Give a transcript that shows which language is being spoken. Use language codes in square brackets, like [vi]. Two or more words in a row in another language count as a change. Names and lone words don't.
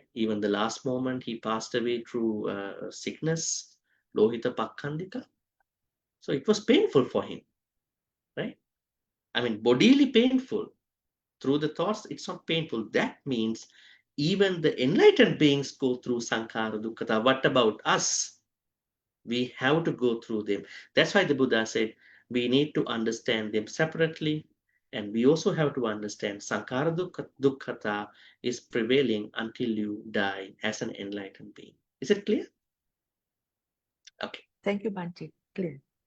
[en] Even the last moment he passed away through sickness, [pi] Lohita Pakkhandika. [en] So it was painful for him, right? I mean, bodily painful. Through the thoughts, it's not painful. That means even the enlightened beings go through [pi] sankhara dukkhata. [en] What about us? We have to go through them. That's why the Buddha said we need to understand them separately. And we also have to understand [pi] sankhara dukkhata [en] is prevailing until you die as an enlightened being. Is it clear? Okay. Thank you, Bhante. Clear.